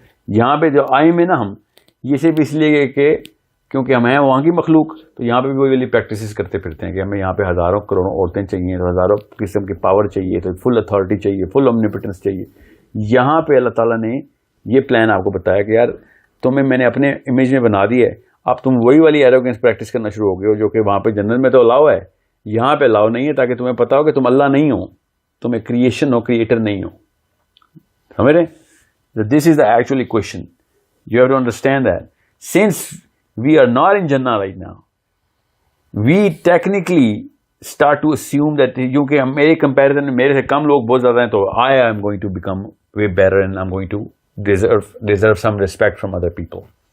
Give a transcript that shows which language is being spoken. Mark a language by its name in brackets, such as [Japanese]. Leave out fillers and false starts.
[Urdu] یہاں پہ جو آئے میں نا ہم یہ صرف اس لیے کہ کیونکہ ہم ہیں وہاں کی مخلوق، تو یہاں پہ بھی وہی والی پریکٹسز کرتے پھرتے ہیں کہ ہمیں یہاں پہ ہزاروں کروڑوں عورتیں چاہیے، تو ہزاروں قسم کی پاور چاہیے، تو فل اتھارٹی چاہیے، فل اومنیپوٹنس چاہیے. یہاں پہ اللہ تعالیٰ نے یہ پلان آپ کو بتایا کہ یار تمہیں میں نے اپنے امیج میں بنا دیا ہے، اب تم وہی والی ایروگنس پریکٹس کرنا شروع ہو گئے ہو جو کہ وہاں پہ جنت میں تو الاؤ ہے، یہاں پہ الاؤ نہیں ہے، تاکہ تمہیں پتا ہو کہ تم اللہ نہیں ہو، تم ایک کریشن ہو، کریٹر نہیں ہو. سمجھ رہے؟ [English] This is the actually question. You have to understand that since we are not in Jannah right now, we technically start to assume that [Urdu] کیونکہ میرے کمپیریزن میں میرے سے کم لوگ بہت زیادہ ہیں، تو [English] I am going to become way better and I'm going to deserve some respect from other people.